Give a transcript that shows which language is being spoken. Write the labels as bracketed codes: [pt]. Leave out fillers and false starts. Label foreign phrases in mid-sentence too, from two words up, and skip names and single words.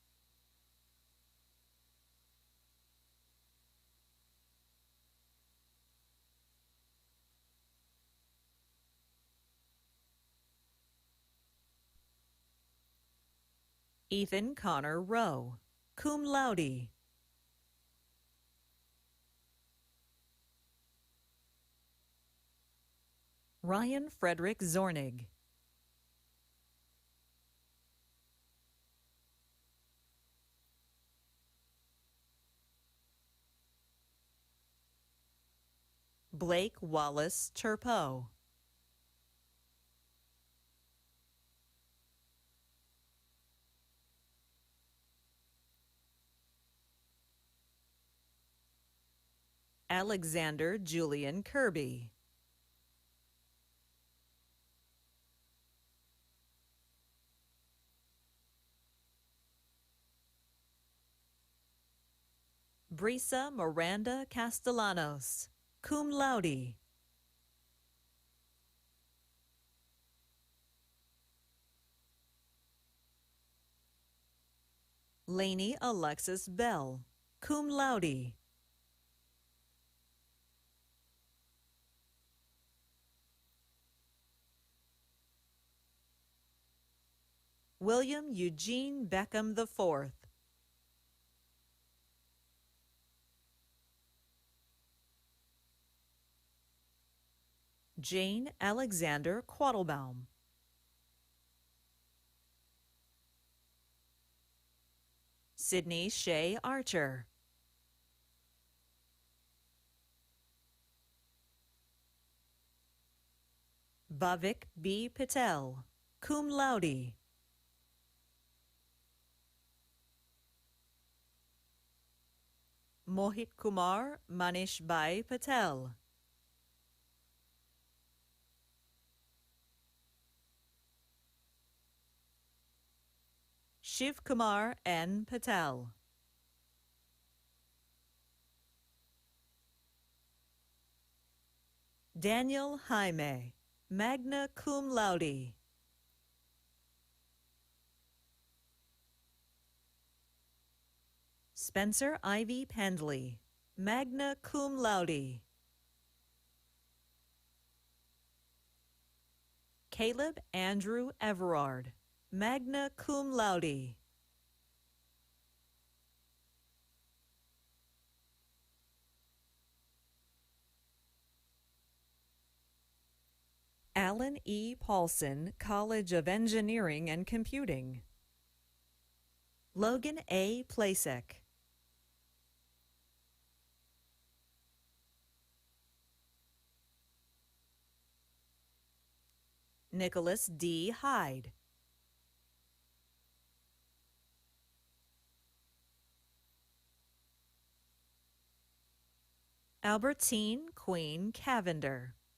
[en] Ethan Connor Rowe, [la] cum laude. [en] Ryan Frederick Zornig. Blake Wallace Turpo. Alexander Julian Kirby. Brisa Miranda Castellanos, [la] cum laude. [en] Lainey Alexis Bell, [la] cum laude. [en] William Eugene Beckham IV. Jane Alexander Quattlebaum. Sydney Shea Archer. Bhavik B. [la] Patel, cum laude. [en] Mohit Kumar Manish Bhai Patel. Shiv Kumar N. Patel. Daniel Jaime, [la] magna cum laude. [en] Spencer Ivy Pendley, [la] magna cum laude. [en] Caleb Andrew Everard, [la] magna cum laude. [en] Alan E. Paulson, College of Engineering and Computing. Logan A. Plasek. Nicholas D. Hyde. Albertine Queen Cavender.